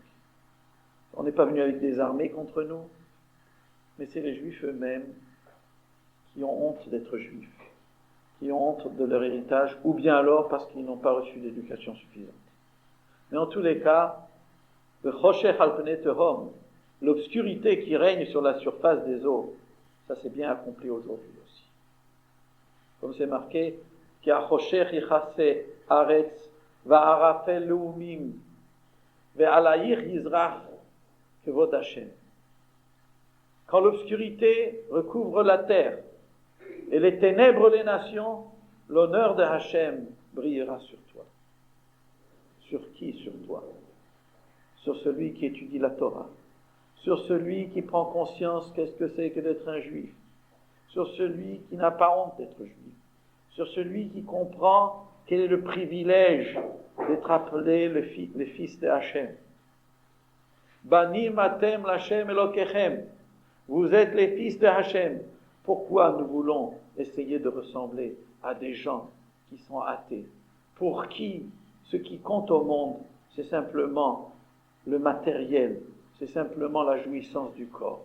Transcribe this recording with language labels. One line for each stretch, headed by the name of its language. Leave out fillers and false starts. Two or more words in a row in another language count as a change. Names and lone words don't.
French: On n'est pas venu avec des armées contre nous, mais c'est les Juifs eux-mêmes qui ont honte d'être Juifs, qui ont honte de leur héritage, ou bien alors parce qu'ils n'ont pas reçu d'éducation suffisante. Mais en tous les cas, le
Hebrew: חושך על פני תהום,
French: l'obscurité qui règne sur la surface des eaux, ça s'est bien accompli aujourd'hui aussi. Comme c'est marqué,
Hebrew: כי החושך יכסה הארץ וערפל לאומים ועלייך יזרח כבוד השם.
French: Quand l'obscurité recouvre la terre et les ténèbres les nations, l'honneur de Hashem brillera sur toi. Sur qui? Sur toi. Sur celui qui étudie la Torah. Sur celui qui prend conscience qu'est-ce que c'est que d'être un juif. Sur celui qui n'a pas honte d'être juif. Sur celui qui comprend quel est le privilège d'être appelé le fils de Hashem.
Hebrew: בנים אתם להשם אלוקיכם.
French: Vous êtes les fils de Hashem. Pourquoi nous voulons essayer de ressembler à des gens qui sont athées? Pour qui ce qui compte au monde, c'est simplement le matériel, c'est simplement la jouissance du corps.